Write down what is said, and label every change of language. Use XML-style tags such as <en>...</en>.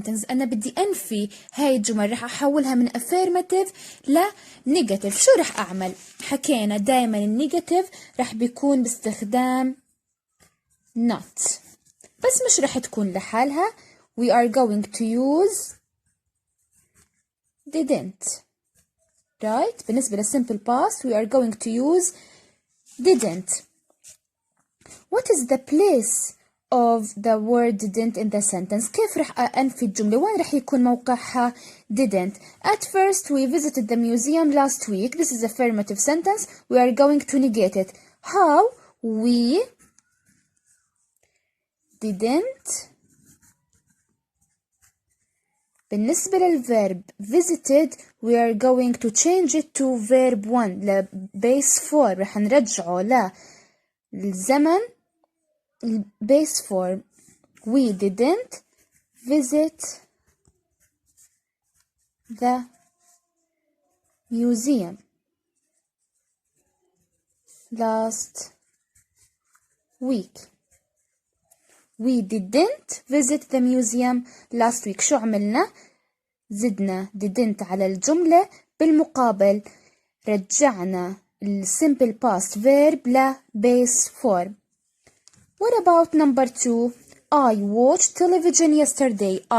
<ar>أنا بدي أنفي هاي الجمل، رح أحولها من</ar> <en>affirmative</en> <ar>ل</ar> <en>negative.</en> <ar>شو رح أعمل؟ حكينا دايما النيجاتيف رح بيكون باستخدام not، بس مش رح تكون لحالها.</ar> <en>We are going to use didn't. Right?</en> <ar>بالنسبة لل</ar> <en>simple past we are going to use didn't. What is the place of the word didn't in the sentence?</en> <ar>كيف رح أنفي الجملة؟ وين رح يكون موقعها didn't?</ar> <en>At first we visited the museum last week. This is affirmative sentence. We are going to negate it. How? We didn't.</en> <ar>بالنسبة لل</ar> <en>verb visited we are going to change it to verb 1 base 4.</en> <ar>رح نرجعه للزمن base form.</ar> <en>We didn't visit the museum last week. We didn't visit the museum last week.</en> <ar>شو عملنا؟ زدنا didn't على الجملة، بالمقابل رجعنا</ar> <en>simple past verb</en> <ar>ل</ar> <en>base form. What about number 2? I watched television yesterday.</en>